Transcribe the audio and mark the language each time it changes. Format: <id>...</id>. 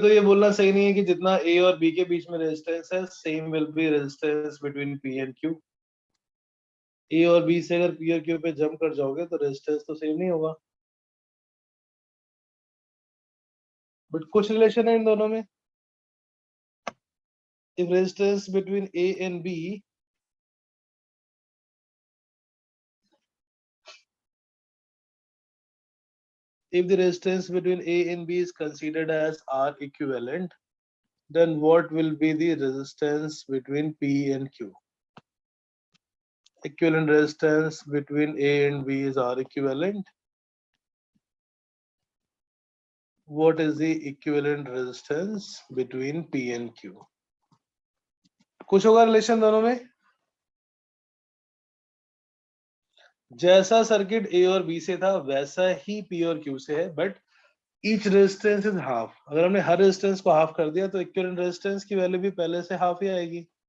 <hi>तो ये बोलना सही नहीं है कि जितना ए और बी के बीच में रेजिस्टेंस है</hi> <en>Same will be resistance between P and Q.</en> <hi>ए और बी से अगर पी और क्यू पे जंप कर जाओगे तो रेजिस्टेंस तो सेम नहीं होगा, बट कुछ रिलेशन है इन दोनों में।</hi> <en>If resistance between A and B, if the resistance between A and B is considered as R equivalent, then what will be the resistance between P and Q? Equivalent resistance between A and B is R equivalent. What is the equivalent resistance between P and Q?</en> <hi>कुछ होगा relation दोनों में? जैसा circuit ए और B से था वैसा ही P और क्यू से है,</hi> <en>But each resistance is half.</en> <hi>अगर हमने हर रेजिस्टेंस को हाफ कर दिया तो इक्विवेलेंट रेजिस्टेंस की वैल्यू भी पहले से हाफ ही आएगी।</hi>